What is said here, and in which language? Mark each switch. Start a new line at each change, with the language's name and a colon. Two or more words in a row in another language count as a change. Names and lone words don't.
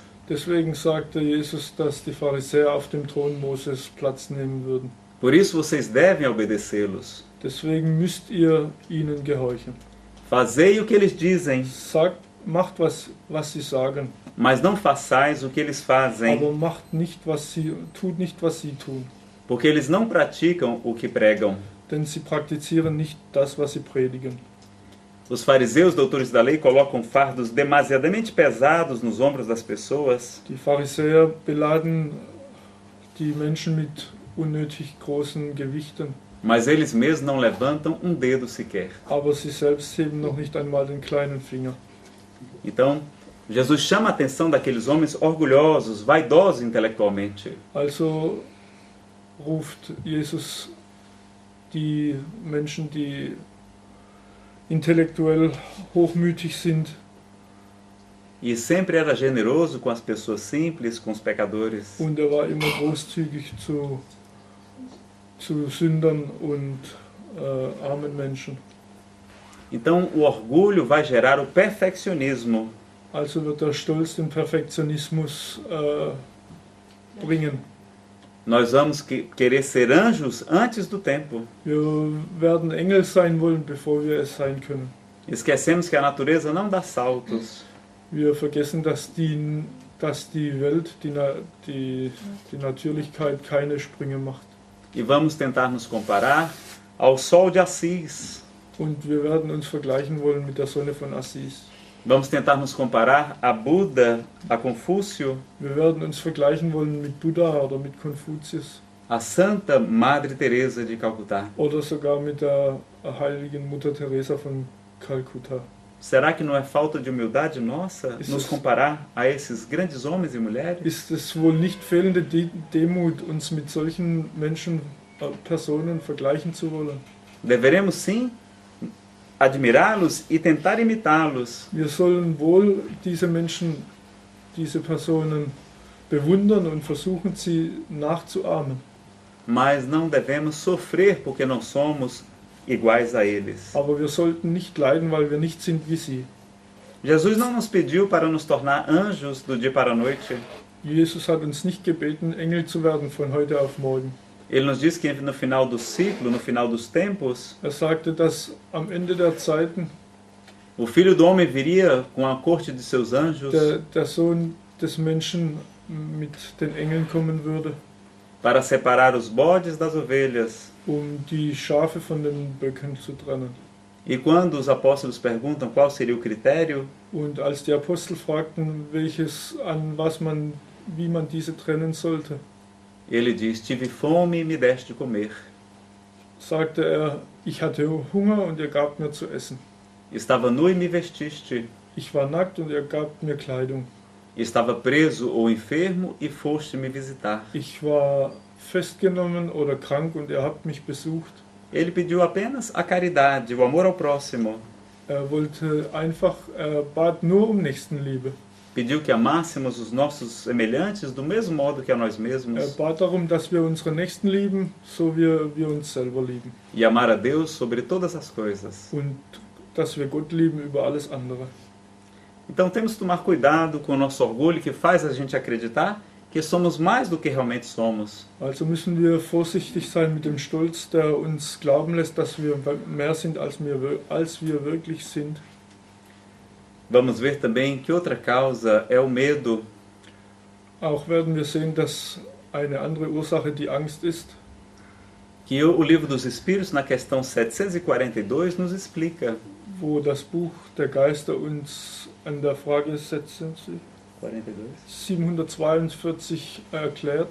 German: Deswegen sagte Jesus, dass die Pharisäer auf dem Thron Moses Platz nehmen würden.
Portuguese: Por isso vocês devem obedecê-los.
German: Deswegen müsst ihr ihnen gehorchen.
Portuguese: Fazei o que eles dizem.
German: macht was sie sagen,
Portuguese: mas não façais o que eles fazem,
German: aber tut nicht, was sie tun.
Portuguese: porque eles não praticam o que pregam.
German: Denn sie praktizieren nicht das, was sie predigen.
Portuguese: Os fariseus, doutores da lei, colocam fardos demasiadamente pesados nos ombros das pessoas.
German: Die Pharisäer beladen die Menschen mit unnötig großen Gewichten.
Portuguese: Mas eles mesmos não levantam um dedo sequer.
German: Aber sie selbst heben noch nicht einmal den kleinen Finger.
Portuguese: Então, Jesus chama a atenção daqueles homens orgulhosos, vaidosos intelectualmente.
German: Also ruft Jesus die Menschen, die intellektuell hochmütig sind.
Portuguese: E sempre era generoso com as pessoas simples, com os pecadores.
German: Und war immer großzügig zu Sündern und armen Menschen.
Portuguese: Então, o orgulho vai gerar o perfeccionismo.
German: Also wird der Stolz den Perfektionismus bringen.
Portuguese: Nós vamos querer ser anjos antes do tempo.
German: Wir werden Engel sein wollen, bevor wir es sein können.
Portuguese: Esquecemos que a natureza não dá saltos.
German: Wir vergessen, dass die Welt, die Natürlichkeit keine Sprünge macht.
Portuguese: E vamos tentar nos comparar ao sol de Assis.
German: Und wir werden uns vergleichen wollen mit der Sonne von Assis.
Portuguese: Vamos tentar nos comparar a Buda, a Confúcio,
German: Wir werden uns vergleichen wollen mit Buddha oder mit Konfuzius
Portuguese: a Santa Madre Teresa de Calcutá.
German: oder sogar mit der heiligen Mutter Teresa von Kalkutta.
Portuguese: Será que não é falta de humildade nossa Isso- nos comparar a esses grandes homens e mulheres?
German: Ist es wohl nicht fehlende Demut, uns mit solchen Menschen, Personen vergleichen zu wollen?
Portuguese: Deveremos sim admirá-los e tentar imitá-los,
German: Wir sollen wohl diese Menschen, diese Personen bewundern und versuchen, sie nachzuahmen.
Portuguese: mas não devemos sofrer porque não somos iguais a eles.
German: Aber wir sollten nicht leiden, weil wir nicht sind wie sie.
Portuguese: Jesus não nos pediu para nos tornar anjos do dia para a noite.
German: Jesus hat uns nicht gebeten, Engel zu werden von heute auf morgen.
Portuguese: Ele nos diz que no final do ciclo, no final dos tempos,
German: Sagte, dass am Ende der Zeiten
Portuguese: o Filho do Homem viria com a corte de seus anjos
German: der Sohn des Menschen mit den Engeln kommen würde,
Portuguese: para separar os bodes das ovelhas.
German: die Schafe von den Böcken zu trennen.
Portuguese: E quando os apóstolos perguntam qual seria o critério,
German: Und als die Apostel fragten, wie man diese trennen sollte,
Portuguese: ele diz: tive fome e me deste de comer.
German: sagte ich hatte Hunger und ihr gabt mir zu essen.
Portuguese: Estava nu e me vestiste.
German: Ich war nackt und ihr gabt mir Kleidung.
Portuguese: Estava preso ou enfermo e foste me visitar.
German: Ich war festgenommen oder krank und ihr habt mich besucht.
Portuguese: Ele pediu apenas a caridade, o amor ao próximo.
German: Bat nur Nächstenliebe.
Portuguese: Pediu que amássemos os nossos semelhantes do mesmo modo que a nós mesmos.
German: Bat darum, dass wir unsere Nächsten lieben, so wie wir uns selber lieben.
Portuguese: E amar a Deus sobre todas as coisas.
German: Und dass wir Gott lieben über alles andere.
Portuguese: Então temos que tomar cuidado com o nosso orgulho que faz a gente acreditar que somos mais do que realmente somos.
German: Also müssen wir vorsichtig sein mit dem Stolz, der uns glauben lässt, dass wir mehr sind, als wir wirklich sind.
Portuguese: Vamos ver também que outra causa é o medo.
German: Auch werden wir sehen, dass eine andere Ursache die Angst ist.
Portuguese: Que o Livro dos Espíritos, na questão 742, nos explica.
German: Wo das Buch der Geister uns an der Frage 742 erklärt.